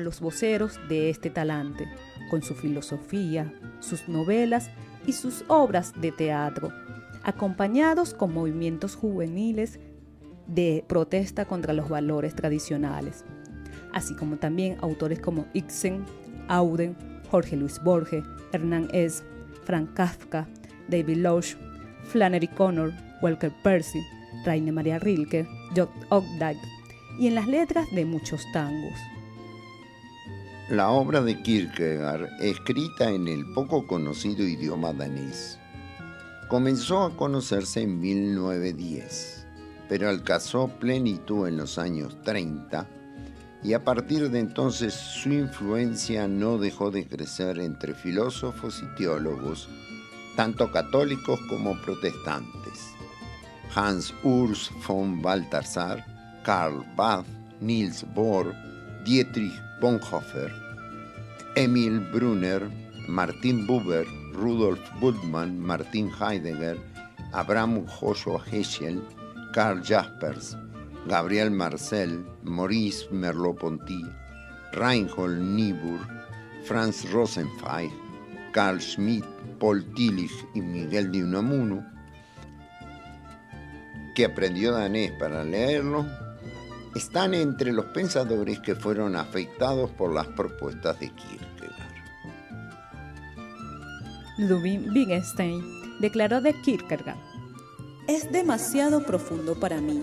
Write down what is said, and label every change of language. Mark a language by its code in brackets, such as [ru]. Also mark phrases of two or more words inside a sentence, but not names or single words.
[es] los voceros de este talante, con su filosofía, sus novelas y sus obras de teatro, acompañados con movimientos juveniles de protesta contra los valores tradicionales, así como también autores como Ibsen, Auden, Jorge Luis Borges, Hernán Hesse, Franz Kafka, David Lodge, Flannery Connor, Walker Percy, Rainer Maria Rilke, John Updike, y en las letras de muchos tangos. La obra de Kierkegaard, escrita en el poco conocido idioma danés, comenzó a conocerse en 1910, pero alcanzó plenitud en los años 30 y a partir de entonces su influencia no dejó de crecer entre filósofos y teólogos, tanto católicos como protestantes. Hans Urs von Balthasar, Karl Barth, Niels Bohr, Dietrich Bonhoeffer, Emil Brunner, Martin Buber, Rudolf Bultmann, Martin Heidegger, Abraham Joshua Heschel, Karl Jaspers, Gabriel Marcel, Maurice Merleau-Ponty, Reinhold Niebuhr, Franz Rosenzweig, Carl Schmitt, Paul Tillich y Miguel de Unamuno, que aprendió danés para leerlo, están entre los pensadores que fueron afectados por las propuestas de Kierkegaard. Ludwig Wittgenstein declaró de Kierkegaard: «Es demasiado profundo para mí.